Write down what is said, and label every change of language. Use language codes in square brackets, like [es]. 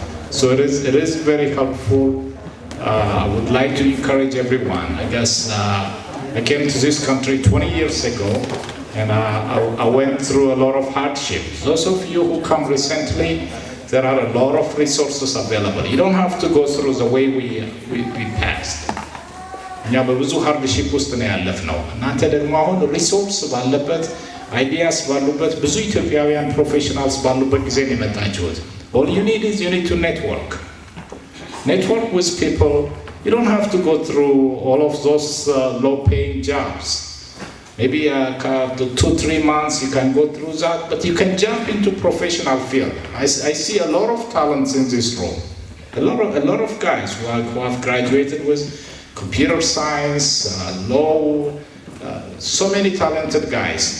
[en] So it is very helpful. I would like to encourage everyone. I guess I came to this country 20 years ago and I went through a lot of hardships. Those of you who come recently, there are a lot of resources available. You don't have to go through the way we passed. [am] እኛ በብዙ ሃርድሺፕ ውስጥ ነው ያለፍነው። እናንተ ደግሞ አሁን ሪሶርስ ባለበት አይዲያስ ባሉበት ብዙ ኢትዮጵያውያን ፕሮፌሽናልስ ባሉበት ጊዜ ነው የመጣችሁት። [en] All you need is you need to network with people. You don't have to go through all of those low-paying jobs. Maybe 2-3 months you can go through that, but you can jump into professional field. I see a lot of talents in this room. A lot of guys who have graduated with computer science, law, so many talented guys.